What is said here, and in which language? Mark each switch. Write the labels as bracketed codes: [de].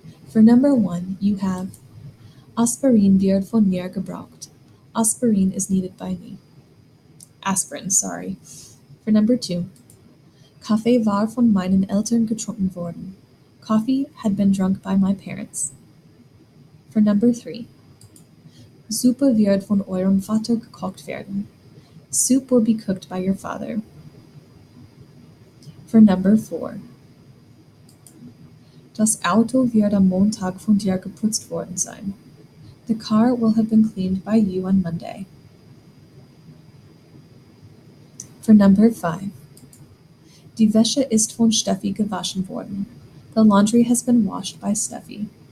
[en] For number 1, you have [de] Aspirin wird von mir gebraucht. [en] Aspirin is needed by me. Aspirin, sorry. For number 2, [de] Kaffee war von meinen Eltern getrunken worden. [en] Coffee had been drunk by my parents. For number 3, [de] Suppe wird von eurem Vater gekocht werden. [en] Soup will be cooked by your father. For number 4, [de] das Auto wird am Montag von dir geputzt worden sein. [en] The car will have been cleaned by you on Monday. For number 5, [de] die Wäsche ist von Steffi gewaschen worden. [en] The laundry has been washed by Steffi.